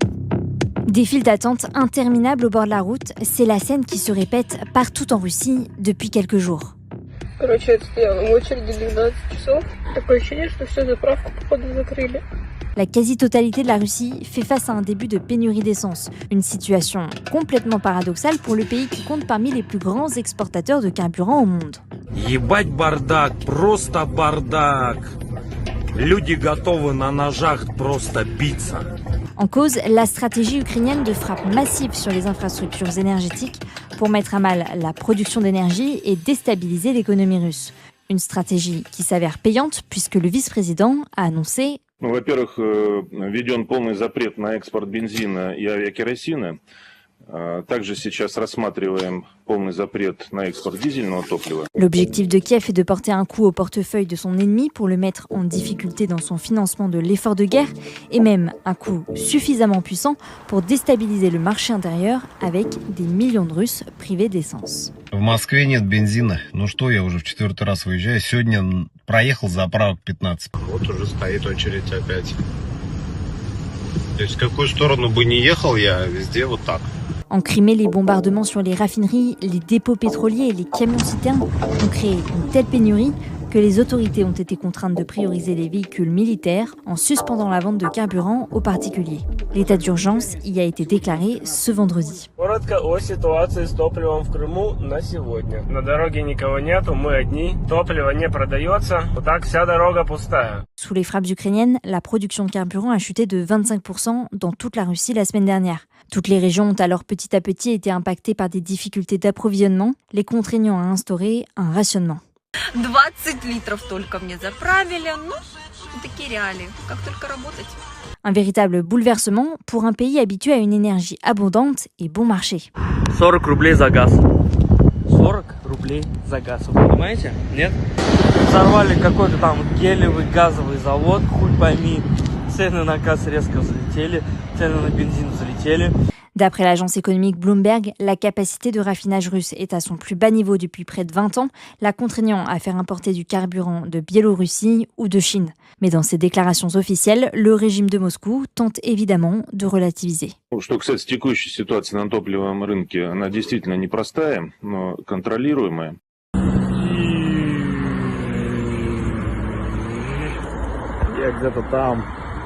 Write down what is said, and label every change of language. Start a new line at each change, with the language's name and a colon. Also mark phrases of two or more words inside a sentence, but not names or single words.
French: Des files d'attente interminables au bord de la route, c'est la scène qui se répète partout en Russie depuis quelques jours. La quasi-totalité de la Russie fait face à un début de pénurie d'essence. Une situation complètement paradoxale pour le pays qui compte parmi les plus grands exportateurs de carburant au monde.
Russian: Ебать бардак, просто бардак. Люди готовы на ножах просто биться.
French: En cause, la stratégie ukrainienne de frappe massive sur les infrastructures énergétiques pour mettre à mal la production d'énergie et déstabiliser l'économie russe. Une stratégie qui s'avère payante puisque le vice-président a annoncé
Russian: Во-первых, введен полный запрет на экспорт бензина и авиакеросина. Также сейчас рассматриваем полный запрет на экспорт дизельного топлива.
French: L'objectif de Kiev est de porter un coup au portefeuille de son ennemi pour le mettre en difficulté dans son financement de l'effort de guerre et même un coup suffisamment puissant pour déstabiliser le marché intérieur avec des millions de Russes privés d'essence.
Russian: В Москве нет бензина. Ну что, я уже в 4-й раз выезжаю. Сегодня проехал заправок 15. Вот уже стоит очередь опять. То есть в какую сторону бы ни ехал я, везде вот так.
French: En Crimée, les bombardements sur les raffineries, les dépôts pétroliers et les camions-citernes ont créé une telle pénurie que les autorités ont été contraintes de prioriser les véhicules militaires en suspendant la vente de carburant aux particuliers. L'état d'urgence y a été déclaré ce vendredi. Sous les frappes ukrainiennes, la production de carburant a chuté de 25% dans toute la Russie la semaine dernière. Toutes les régions ont alors petit à petit été impactées par des difficultés d'approvisionnement, les contraignant à instaurer un rationnement.
Russian: 20 литров только мне заправили. Ну, такие реалии. Как только работать.
French: Un véritable bouleversement pour un pays habitué à une énergie abondante et bon marché.
Russian: 40 рублей за газ. 40 рублей за газ. Вы понимаете? Нет? Взорвали какой-то там гелевый газовый завод, хуй пойми. Цены на газ резко взлетели, цены на бензин взлетели.
French: D'après l'agence économique Bloomberg, la capacité de raffinage russe est à son plus bas niveau depuis près de 20 ans, la contraignant à faire importer du carburant de Biélorussie ou de Chine. Mais dans ses déclarations officielles, le régime de Moscou tente évidemment de relativiser.
Russian: Что касается текущей ситуации на топливном рынке, она действительно непростая, но контролируемая. Я где-то там.